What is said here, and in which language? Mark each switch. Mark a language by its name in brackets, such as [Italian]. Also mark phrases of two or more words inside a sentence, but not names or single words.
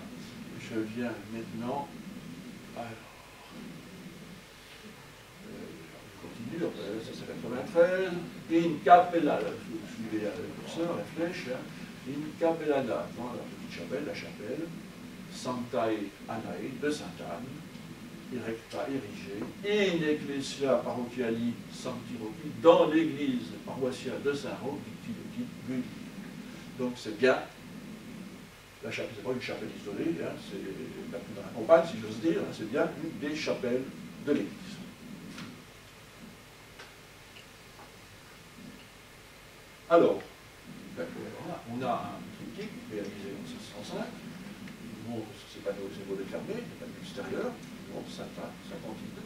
[French] Je viens maintenant, alors, je continue, ça c'est 93, [Latin] in capella, [French] vous suivez le curseur, la flèche, hein, [Latin] in capellana, [French] dans la petite chapelle, la chapelle, Sanctae Annae de Sainte-Anne, [Latin] erecta érigée, in ecclesia parochiali Sancti Rochi, [French] dans l'église paroissiale de Saint-Roch, [Latin] Victi Gulli. [French] Donc c'est bien. La chapelle, ce n'est pas une chapelle isolée, hein, c'est la plus dans la campagne, si j'ose dire, hein, c'est bien une des chapelles de l'église. Alors, on a un triptyque réalisé en 1605, qui montre que ce n'est pas des volets fermés, il n'y a pas de l'extérieur, qui montre Sainte-Antide.